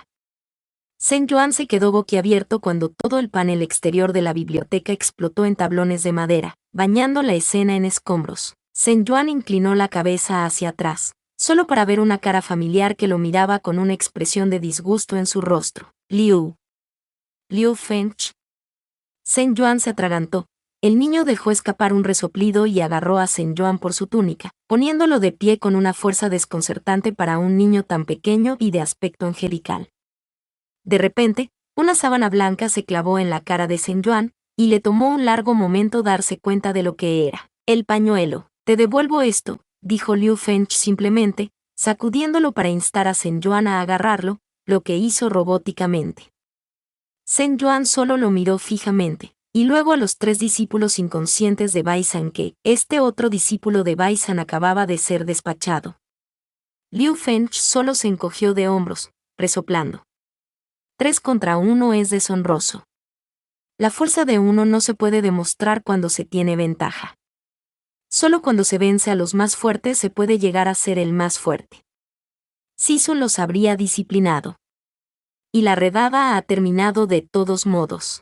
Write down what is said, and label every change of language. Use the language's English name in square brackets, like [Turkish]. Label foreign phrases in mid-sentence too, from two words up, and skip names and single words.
[Spanish] Zhen Yuan se quedó boquiabierto cuando todo el panel exterior de la biblioteca explotó en tablones de madera, bañando la escena en escombros. Zhen Yuan inclinó la cabeza hacia atrás, solo para ver una cara familiar que lo miraba con una expresión de disgusto en su rostro. Liu Fengch. Zhen Yuan se atragantó. El niño dejó escapar un resoplido y agarró a Zhen Yuan por su túnica, poniéndolo de pie con una fuerza desconcertante para un niño tan pequeño y de aspecto angelical. De repente, una sábana blanca se clavó en la cara de Zhen Yuan, y le tomó un largo momento darse cuenta de lo que era. El pañuelo. Te devuelvo esto, dijo Liu Fengch simplemente, sacudiéndolo para instar a Zhen Yuan a agarrarlo, lo que hizo robóticamente. Zhen Yuan solo lo miró fijamente, y luego a los 3 discípulos inconscientes de Baisan que, este otro discípulo de Baisan acababa de ser despachado. Liu Fengch solo se encogió de hombros, resoplando. 3 contra 1 es deshonroso. La fuerza de uno no se puede demostrar cuando se tiene ventaja. Solo cuando se vence a los más fuertes se puede llegar a ser el más fuerte. Sisu los habría disciplinado. Y la redada ha terminado de todos modos.